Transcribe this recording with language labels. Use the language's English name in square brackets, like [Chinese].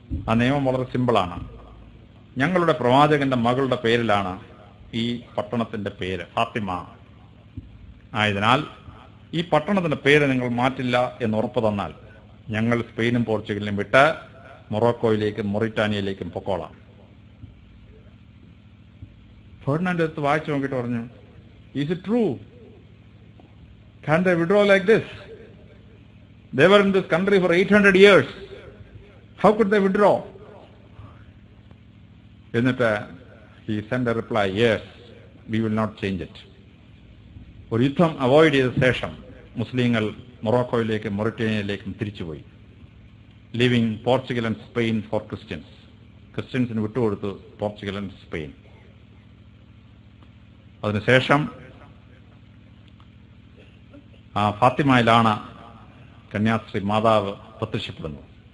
[Malayalam] ആ നിയമം വളരെ സിമ്പിളാണ്. ഞങ്ങളുടെ പ്രവാചകന്റെ മകളുടെ പേരിലാണ് ഈ പട്ടണത്തിന്റെ പേര്, ഫാത്തിമ ആയതിനാൽ ഈ പട്ടണത്തിന്റെ പേര് നിങ്ങൾ മാറ്റില്ല എന്ന് ഉറപ്പ് തന്നാൽ ഞങ്ങൾ സ്പെയിനും പോർച്ചുഗലിനും വിട്ട് മൊറോക്കോയിലേക്കും മൊറിറ്റാനിയയിലേക്കും പൊക്കോളാം. ഫെർഡിനാൻഡ് എടുത്ത് വായിച്ചു നോക്കിയിട്ട് പറഞ്ഞു, [English] Is it true? Can they withdraw like this? They were in this country for 800 years. How could they withdraw? [Malayalam] എന്നിട്ട് [English] he sent a reply, yes, we will not change it. [Malayalam] ഒരു യുദ്ധം അവോയ്ഡ് ചെയ്ത ശേഷം മുസ്ലിങ്ങൾ മൊറോക്കോയിലേക്കും മൊറിറ്റേനിയയിലേക്കും തിരിച്ചുപോയി. [English] Leaving Portugal and Spain for Christians. [Malayalam] ക്രിസ്ത്യൻസിന് വിട്ടുകൊടുത്തു Portugal and Spain. അതിനുശേഷം ഫാത്തിമയിലാണ് കന്യാസ്ത്രീ മാതാവ് പ്രത്യക്ഷപ്പെടുന്നത്.